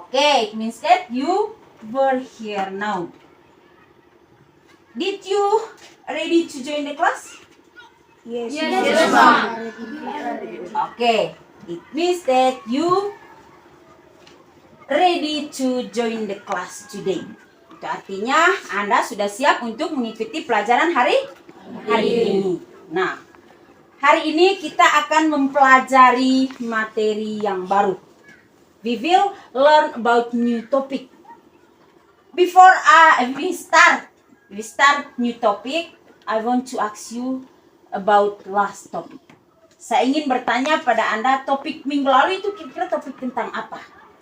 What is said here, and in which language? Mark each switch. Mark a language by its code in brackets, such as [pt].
[en] Okay, it means that you were here now. Did you ready to join the class? Yes, ma'am. Okay, it means that you ready to join the class today. [id] Itu artinya Anda sudah siap untuk mengikuti pelajaran hari ini. Nah, hari ini kita akan mempelajari materi yang baru. [en] We will learn about new topic. Before we start new topic, I want to ask you about last topic. [id] Saya ingin bertanya pada Anda, topik minggu lalu itu kira-kira topik tentang apa?